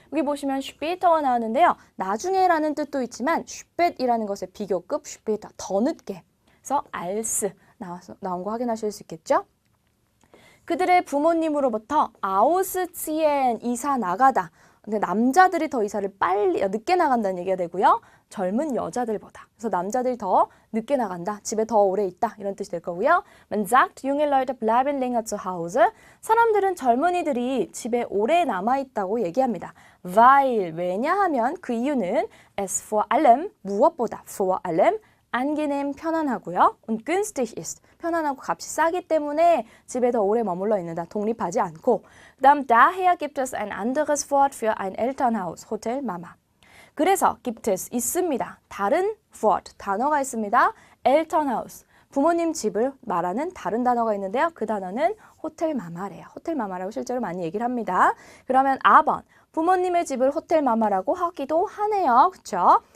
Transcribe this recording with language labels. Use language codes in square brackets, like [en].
[ko] 여기 보시면 später가 나왔는데요. 나중에라는 뜻도 있지만 spät이라는 것의 비교급 später, 더 늦게. 그래서 als 나온 거 확인하실 수 있겠죠? 그들의 부모님으로부터 ausziehen, 이사 나가다. 근데 남자들이 더 이사를 늦게 나간다는 얘기가 되고요. 젊은 여자들보다. 그래서 남자들이 더 늦게 나간다. 집에 더 오래 있다. 이런 뜻이 될 거고요. [de] Man sagt, junge Leute bleiben länger zu Hause. [ko] 사람들은 젊은이들이 집에 오래 남아있다고 얘기합니다. Weil, 왜냐하면 그 이유는 [de] es vor allem, [ko] 무엇보다, vor allem, angenehm, 편안하고요. [de] und günstig ist, [ko] 편안하고 값이 싸기 때문에 집에 더 오래 머물러 있는다. 독립하지 않고. 그다음 [de] daher gibt es ein anderes Wort für ein Elternhaus, Hotel Mama. [ko] 그래서 [de] gibt es, [ko] 있습니다. 다른 Wort, 단어가 있습니다. Elternhaus, 부모님 집을 말하는 다른 단어가 있는데요. 그 단어는 호텔 마마래요. 호텔 마마라고 실제로 많이 얘기를 합니다. 그러면 4번, 부모님의 집을 호텔 마마라고 하기도 하네요. 그렇죠?